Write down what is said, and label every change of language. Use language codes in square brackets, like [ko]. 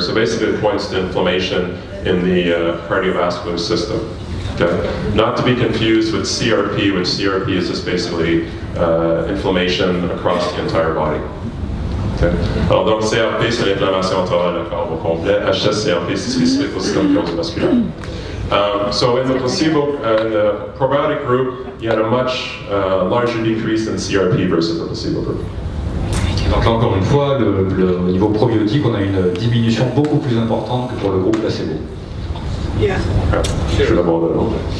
[en] So basically it points to inflammation in the cardiovascular system. Okay? Not to be confused with CRP, which CRP is just basically inflammation across the entire body. Okay? [fr] Alors donc CRP c'est l'inflammation orale du corps au complet, HSCRP c'est spécifique au système cardiovasculaire. [en] So in the placebo, in the probiotic group, you had a much larger decrease in CRP versus the placebo group. [fr] Donc là encore une fois, au niveau probiotique, on a une diminution beaucoup plus importante que pour le groupe placebo. [en] Yeah. [fr] Je vais d'abord de l'autre.